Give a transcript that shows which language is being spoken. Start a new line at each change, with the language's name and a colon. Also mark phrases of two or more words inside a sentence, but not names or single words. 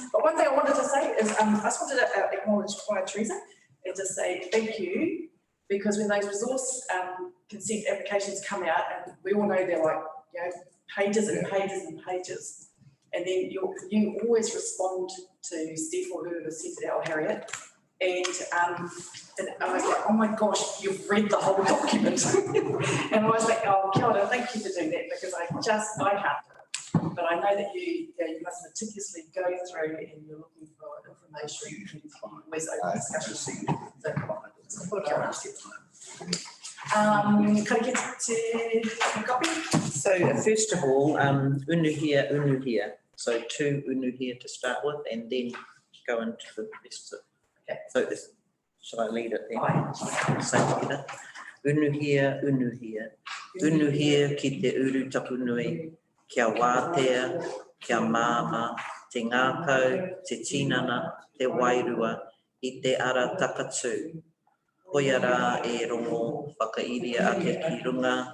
English: But one thing I wanted to say is, I just wanted to acknowledge Teresa and just say thank you, because when those resource consent applications come out, and we all know they're like, pages and pages and pages. And then you always respond to Steph or whoever sent it out, or Harriet. And I was like, oh my gosh, you've read the whole document. And I was like,
Māori: oh, kia ora,
English: thank you for doing that, because I can't do it. But I know that you must meticulously go through and you're looking for information. Always open discussion. Can I get to a copy? So first of all, unuhia. So 2 unuhia to start with, and then go into the rest of it. Okay. So this, shall I lead it then? Say together. Unuhia.
Māori: Unuhia ki te uru tapunui, kia wātea, kia māma, te ngākau, te tinana, te wairua, I te ara takatū. Hoia rā e rongo whakairia ake ki runga.